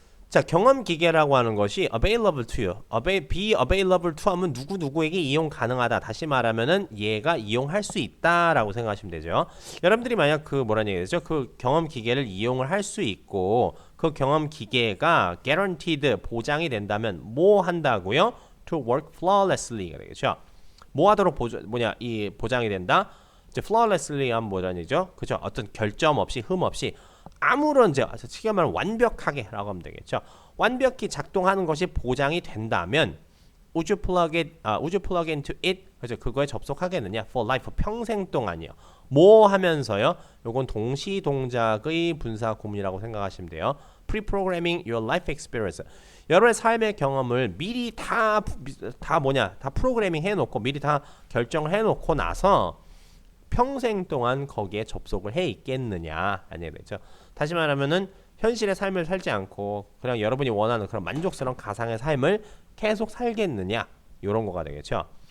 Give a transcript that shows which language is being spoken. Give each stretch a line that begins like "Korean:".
Korean: 자, 경험 기계라고 하는 것이
English: available to you. be available to
Korean: 하면 누구에게 이용 가능하다. 다시 말하면은 얘가 이용할 수 있다라고 생각하시면 되죠. 여러분들이 만약 그 뭐라는 얘기죠? 그 경험 기계를 이용을 할 수 있고 그 경험 기계가 guaranteed 보장이 된다면 뭐 한다고요?
English: To work flawlessly가 되겠죠.
Korean: 뭐 하도록 이 보장이 된다? 이제 flawlessly 하면 뭐라는 얘기죠? 그죠? 어떤 결점 없이 흠 없이 아무런 쉽게 말하면 완벽하게라고 하면 되겠죠. 완벽히 작동하는 것이 보장이 된다면
English: would you plug into it?
Korean: 그죠? 그거에 접속하겠느냐?
English: For life
Korean: 평생 동안이요. 뭐 하면서요? 요건 동시 동작의 분사 구문이라고 생각하시면 돼요.
English: Pre-programming your life experience.
Korean: 여러분의 삶의 경험을 미리 다 프로그래밍 해놓고 미리 다 결정을 해놓고 나서 평생 동안 거기에 접속을 해 있겠느냐 라는 얘기죠. 다시 말하면은 현실의 삶을 살지 않고 그냥 여러분이 원하는 그런 만족스러운 가상의 삶을 계속 살겠느냐 이런 거가 되겠죠.